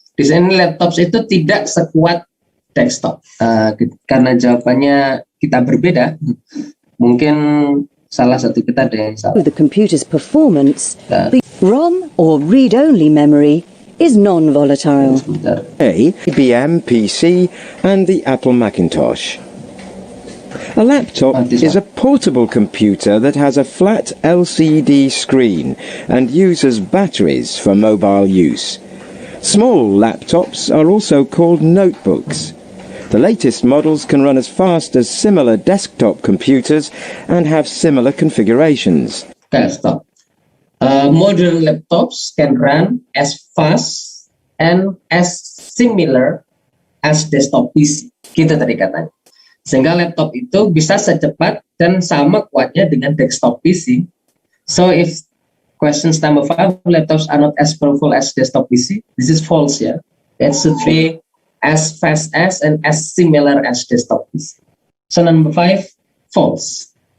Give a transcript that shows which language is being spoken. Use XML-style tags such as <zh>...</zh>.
<id>Di sini laptops itu tidak sekuat desktop. Karena jawabannya kita berbeda, mungkin salah satu kita ada yang salah.</id> <en>The computer's performance, the ROM or read-only memory is non-volatile. A, IBM PC, and the Apple Macintosh. A laptop is a portable computer that has a flat LCD screen and uses batteries for mobile use. Small laptops are also called notebooks. The latest models can run as fast as similar desktop computers and have similar configurations. Okay, stop. Modern laptops can run as fast and as similar as desktop PC.</en> <id>Gitu tadi katanya. Sehingga laptop itu bisa secepat dan sama kuatnya dengan desktop PC.</id> <en>So if questions number 5, laptops are not as powerful as desktop PC, this is false, yeah. It should be as fast as and as similar as desktop PC. So number 5, false.</en>